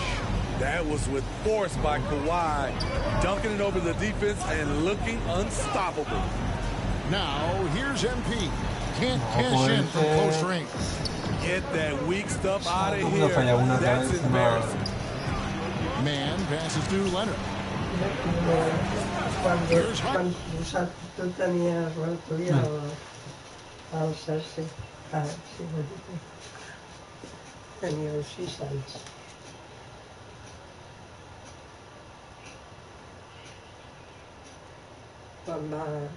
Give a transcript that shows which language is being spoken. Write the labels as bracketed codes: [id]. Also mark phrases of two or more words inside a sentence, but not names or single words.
[en] That was with force by Kawhi, dunking it over the defense and looking unstoppable. Now, here's MP. Can't cash in from close range. Get that weak stuff out of here. That's embarrassing. Man passes to Leonard. [ca] Quan tu tenies l'autoria al Cerci, sí, tenia els 6 anys. Quan va...